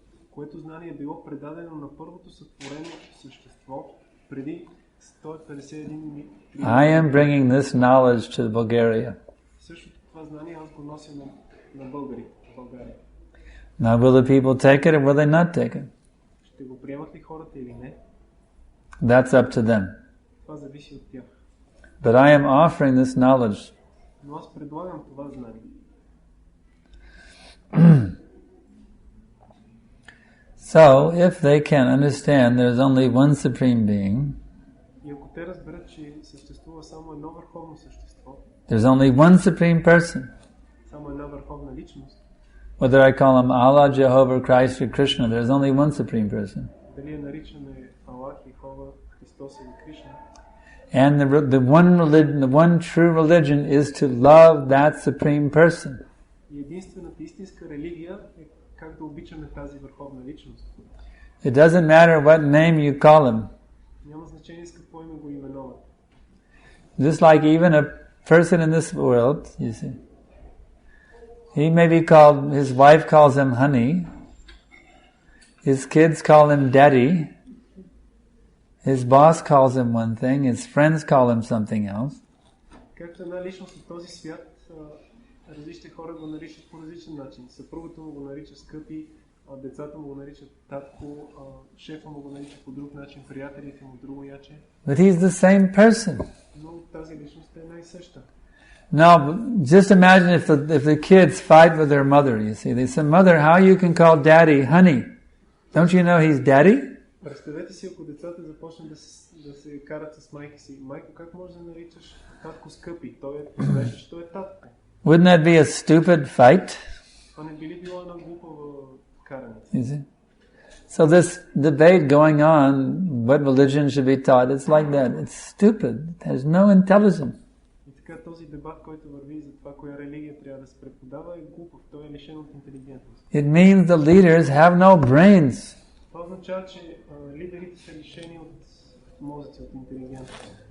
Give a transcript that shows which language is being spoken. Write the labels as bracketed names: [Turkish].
[Bulgarian] Което знание е било предадено на първото сътворено същество преди 151 [English] I am bringing this knowledge to Bulgaria. [Bulgarian] Същото това знание аз го нося на българите в България. [English] Now will the people take it or will they not take it? [Bulgarian] Ще го приемат ли хората или не? [English] That's up to them. [Bulgarian] Това зависи от тях. [English] But I am offering this knowledge. [Bulgarian] Но аз предлагам това знание. [English] So, if they can understand there's only one supreme being, [Bulgarian] И ако те разберат, че съществува само едно върховно същество, [English] there's only one supreme person. [Bulgarian] само една върховна личност, [English] Whether I call him Allah, Jehovah, Christ, or Krishna, there's only one supreme person. [Bulgarian] дали я наричаме Аллах, Йехова, Христос или Кришна, [English] And the one true religion is to love that supreme person. [Bulgarian] и единствената истинска религия е как да обичаме тази върховна личност. [English] It doesn't matter what name you call him. [Bulgarian] Няма значение с какво име го именуват. [English] Just like even a person in this world, you see, he may be called, his wife calls him honey, his kids call him daddy, his boss calls him one thing, his friends call him something else. [Bulgarian] Както една личност от този свят, различни хора го наричат по различен начин. Съпругата му го нарича скъпи, децата му го наричат татко, шефа му го нарича по друг начин, приятелите му друго яче. [English] But he's the same person. [Bulgarian] Но тази личност е една и съща. [English] Now, just imagine if the kids fight with their mother, you see. They say, Mother, how you can call daddy honey? Don't you know he's daddy? [Bulgarian] Представете си, ако децата започнат да се карат с майка си. Майко, как можеш да наричаш татко скъпи? Той знаеш, че той е татко. [English] Wouldn't that be a stupid fight? [Bulgarian] Това не би ли било една глупава каране? [English] You see? So this debate going on, what religion should be taught, it's like that. It's stupid. It has no intelligence. [Bulgarian] И така този дебат, който върви за това, коя религия трябва да се преподава, е глупав. Той е лишен от интелигентност. [English] It means the leaders have no brains. [Bulgarian] Това означава, че лидерите са лишени от мозъци, от интелигентност.